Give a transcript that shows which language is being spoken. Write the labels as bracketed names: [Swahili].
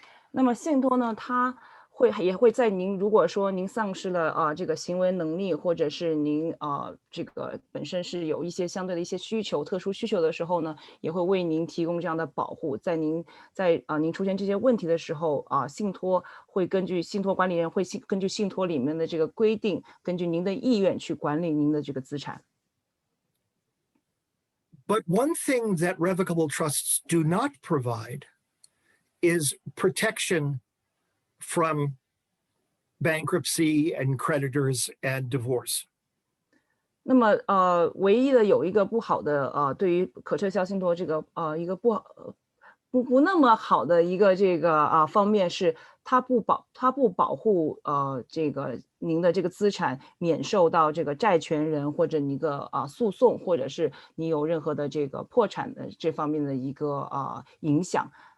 [Chinese] 那么信托呢，它也会在您如果说您丧失了这个行为能力，或者是您这个本身是有一些相对的一些特殊需求的时候呢，也会为您提供这样的保护。在您出现这些问题的时候信托会根据信托管理人会根据信托里面的这个规定，根据您的意愿去管理您的这个资产。 [English] But one thing that revocable trusts do not provide is protection from bankruptcy and creditors and divorce. [Chinese] 那么唯一的有一个不好的对于可撤销信托这个一个不那么好的一个这个方面是它不保护这个您的这个资产免受到这个债权人或者一个诉讼，或者是你有任何的这个破产的这方面的一个影响。